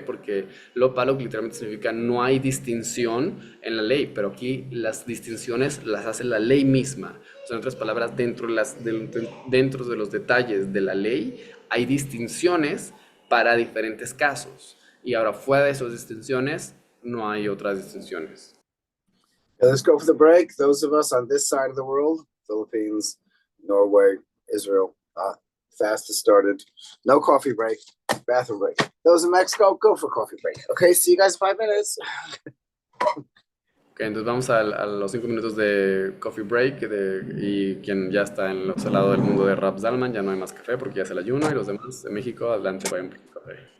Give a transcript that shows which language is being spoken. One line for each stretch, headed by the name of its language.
Spanish: Porque lo palug literalmente significa no hay distinción en la ley, pero aquí las distinciones las hace la ley misma. O sea, en otras palabras, dentro de los detalles de la ley hay distinciones para diferentes casos. Y ahora, fuera de esas distinciones, no hay otras distinciones.
English: Let's go for the break. Those of us on this side of the world, Philippines, Norway, Israel, fast has started. No coffee break, bathroom break. Those in Mexico, go for coffee break. Okay, see you guys in 5 minutes.
Spanish: Ok, entonces vamos a los 5 minutos de coffee break y quien ya está en el lado del mundo de Rap Zalman, ya no hay más café porque ya es el ayuno y los demás de México, adelante, vayan por su café.